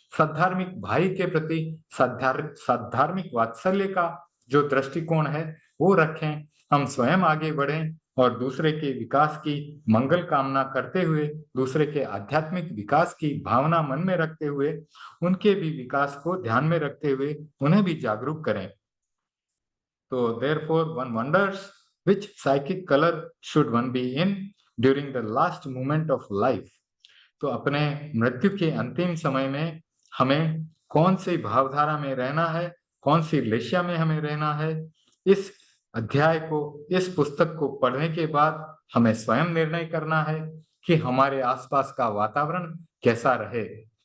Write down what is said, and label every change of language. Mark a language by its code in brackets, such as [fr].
[hi] सद्धार्मिक भाई के प्रति सद्धार्मिक वात्सल्य का जो दृष्टिकोण है वो रखें। हम स्वयं आगे बढ़ें और दूसरे के विकास की मंगल कामना करते हुए, दूसरे के आध्यात्मिक विकास की भावना मन में रखते हुए, उनके भी विकास को ध्यान में रखते हुए उन्हें भी जागरूक करें। [en] तो therefore one wonders which psychic color should one be in during the last moment of life। [hi] तो अपने मृत्यु के अंतिम समय में हमें कौन सी भावधारा में रहना है, कौन सी लेशिया में हमें रहना है, इस अध्याय को, इस पुस्तक को पढ़ने के बाद हमें स्वयं निर्णय करना है कि हमारे आसपास का वातावरण कैसा रहे।